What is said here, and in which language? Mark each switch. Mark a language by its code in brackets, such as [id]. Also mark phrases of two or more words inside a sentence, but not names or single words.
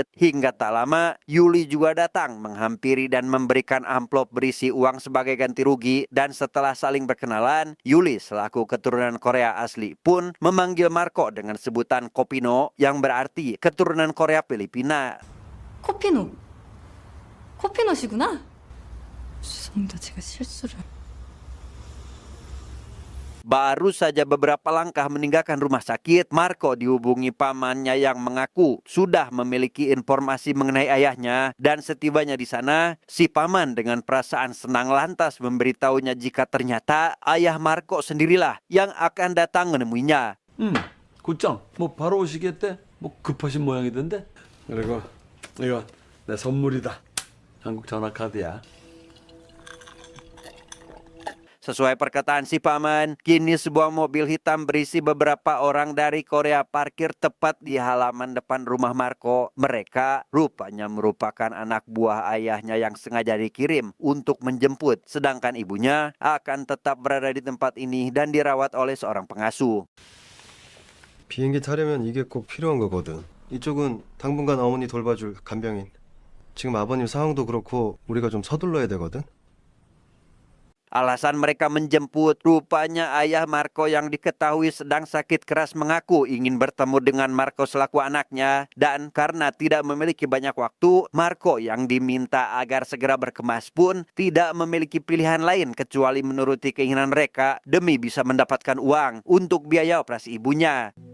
[id] Hingga tak lama, Yuli juga datang menghampiri dan memberikan amplop berisi uang sebagai ganti rugi. Dan setelah saling berkenalan, Yuli selaku keturunan Korea asli pun memanggil Marco dengan sebutan Kopino yang berarti keturunan Korea Filipina. [ko] 코피노. 코피노시구나. 죄송합니다. 제가 실수를. [id] Baru saja beberapa langkah meninggalkan rumah sakit, Marco dihubungi pamannya yang mengaku sudah memiliki informasi mengenai ayahnya. Dan setibanya di sana, si paman dengan perasaan senang lantas memberitahunya jika ternyata ayah Marco sendirilah yang akan datang menemuinya. [ko] 곧장 뭐 바로 오시겠대? 뭐 급하신 모양이던데? 그리고 이거 내 선물이다. 한국 전화 카드야. [id] Sesuai perkataan si paman, kini sebuah mobil hitam berisi beberapa orang dari Korea parkir tepat di halaman depan rumah Marco. Mereka rupanya merupakan anak buah ayahnya yang sengaja dikirim untuk menjemput, sedangkan ibunya akan tetap berada di tempat ini dan dirawat oleh seorang pengasuh. [ko] 비행기 타려면 이게 꼭 필요한 거거든. 이쪽은 당분간 어머니 돌봐줄 간병인. 지금 아버님 상황도 그렇고 우리가 좀 서둘러야 되거든. [id] Alasan mereka menjemput, rupanya ayah Marco yang diketahui sedang sakit keras mengaku ingin bertemu dengan Marco selaku anaknya. Dan karena tidak memiliki banyak waktu, Marco yang diminta agar segera berkemas pun tidak memiliki pilihan lain kecuali menuruti keinginan mereka demi bisa mendapatkan uang untuk biaya operasi ibunya.